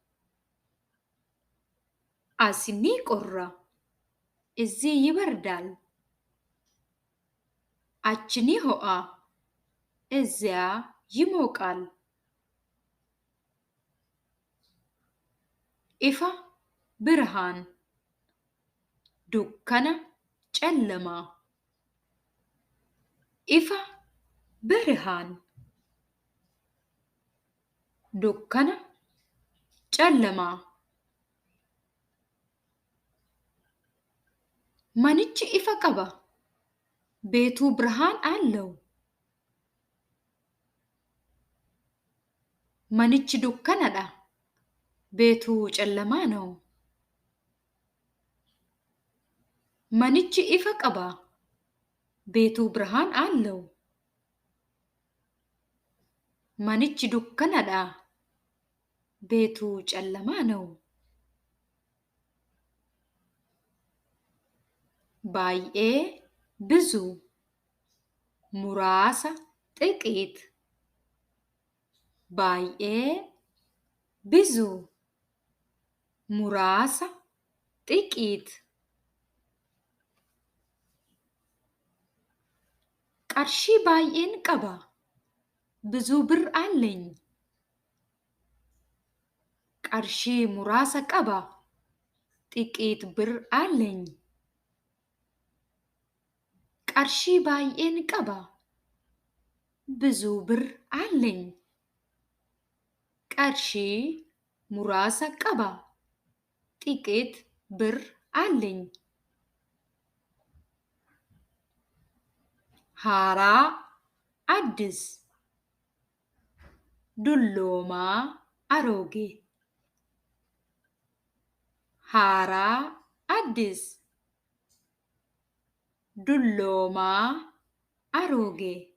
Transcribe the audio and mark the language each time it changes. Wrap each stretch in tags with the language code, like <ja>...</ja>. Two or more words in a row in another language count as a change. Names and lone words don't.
<om>asini qorra</om> <am>እዚህ ይበርዳል።</am> <om>achini ho'a</om> <am>እዚያ ይሞቃል። ኢፋ ብርሃን ዱከነ ጨለማ ኢፋ ብርሃን</am> <om>dukkana, ጨለማ manichi ifa qaba</om> <am>ቤቱ ብርሃን አለው</am> <om>manichi dukkanadha</om> <am>ቤቱ ጨለማ ነው</am> <om>manichi ifa qaba</om> <am>ቤቱ ብርሃን አለው</am> <om>manichi dukkanadha</om> <am>ቤቱ ጨለማ ነው</am> <om>baay'ee ብዙ muraasa ጥቂት baay'ee ብዙ muraasa ጥቂት qarshii baay'een qaba</om> <am>ብዙ ብር አለኝ</am> <om>qarshii muraasa qaba</om> <am>ጥቂት ብር አለኝ</am> <om>qarshii baay'een qaba</om> <am>ብዙ ብር አለኝ</am> <om>qarshii muraasa qaba</om> <am>ጥቂት ብር አለኝ</am> <om>haaraa addis dulloomaa arooge haaraa addis dulloomaa arooge</om>